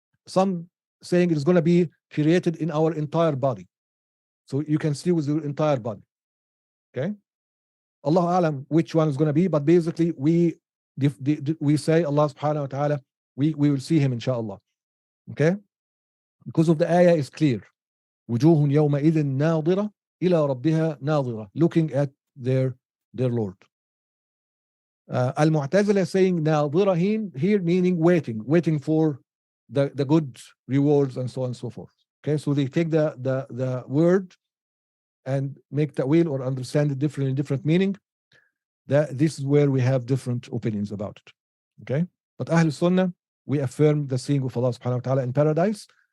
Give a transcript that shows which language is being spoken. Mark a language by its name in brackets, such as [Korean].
[English] Some saying it's going to be created in our entire body, so you can see with your entire body. Okay, Allah alam which one is going to be, but basically we say Allah subhanahu wa ta'ala, we will see him inshallah. Okay, because of the ayah is clear. [Arabic] وجوه يومئذ ناظرة إلى ربها ناظرة, [English] looking at their Lord. Al-Mu'tazila saying ناظرة here meaning waiting for the good rewards and so on and so forth. Okay, so they take the word and make ta'wil or understand it differently in different meaning. This is where we have different opinions about it. Okay, but Ahl Sunnah, we affirm the seeing of Allah subhanahu wa ta'ala in paradise.